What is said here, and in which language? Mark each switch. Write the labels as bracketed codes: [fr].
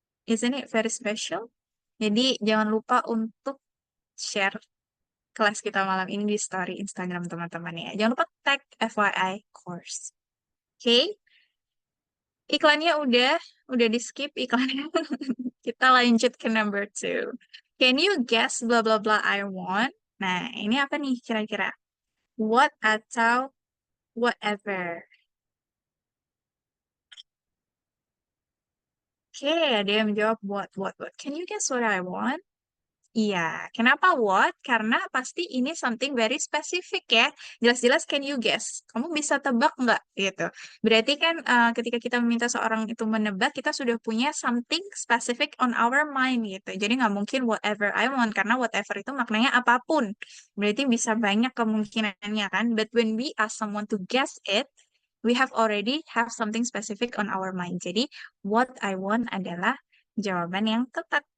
[en] Isn't it very special? [id] Jadi jangan lupa untuk share kelas kita malam ini di story Instagram teman-teman ya. Jangan lupa tag FYI course. Oke? Iklannya udah di skip iklannya. Kita lanjut ke number 2. [en] Can you guess blah blah blah I want? [id] Nah, ini apa nih kira-kira? [en] What atau whatever? [id] Oke, ada yang menjawab [en] what. Can you guess what I want? [id] Iya, kenapa what? Karena pasti ini [en] something very specific [id] ya. [en] Jelas-jelas can you guess? [id] Kamu bisa tebak nggak? Gitu. Berarti kan ketika kita meminta seorang itu menebak, kita sudah punya [en] something specific on our mind [id] gitu. Jadi nggak mungkin whatever I want, karena whatever itu maknanya apapun. Berarti bisa banyak kemungkinannya kan. [en] But when we ask someone to guess it, we have already have something specific on our mind. [id] Jadi what I want adalah jawaban yang tepat.